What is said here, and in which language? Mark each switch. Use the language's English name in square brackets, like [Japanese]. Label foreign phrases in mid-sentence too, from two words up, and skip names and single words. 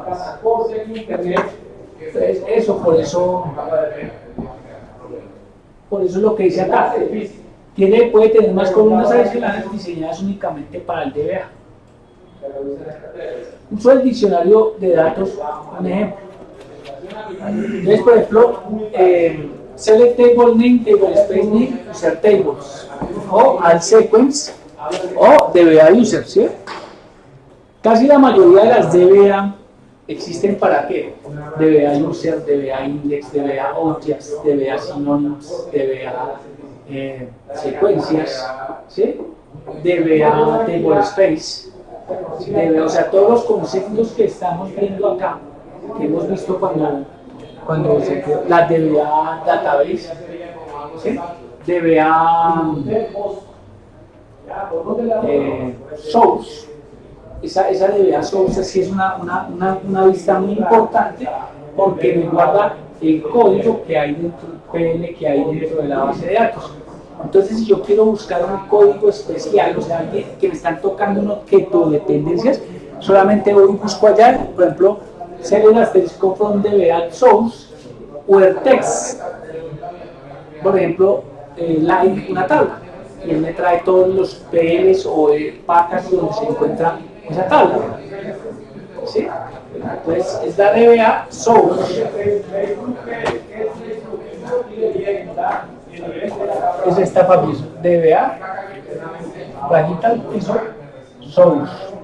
[Spanish] Entonces, por eso es lo que dice acá. Puede tener más columnas adicionales diseñadas únicamente para el DBA. Uso el diccionario de datos, un ejemplo. Entonces, por ejemplo, [English] select table name, table space name, user tables, [Spanish] o al sequence, o [English] DBA user, [Spanish] ¿sí? Casi la mayoría de las DBA existen para qué? [English] DBA user, DBA index, DBA objects, DBA synonyms, DBA secuencias, ¿sí? DBA table space, DBA, [Spanish] o sea, todos los conceptos que estamos viendo acá, que hemos visto cuando se creó la [English] DBA database, [Spanish] ¿sí? [English] DBA source, [Spanish] esa [English] DBA source [Spanish] sí es una vista muy importante porque me guarda el código que hay dentro del PL que hay dentro de la base de datos. Entonces, si yo quiero buscar un código especial, o sea, que me están tocando un objeto de dependencias, solamente voy y busco allá, por ejemplo, select asterisco [English] from DBA source where text, [Spanish] por ejemplo, like una tabla, y él me trae todos los PLs o pacas donde se encuentra esa tabla, ¿sí? Entonces, es la [English] DBA source. [Spanish] Es esta familia, DBA, rayita al piso, source.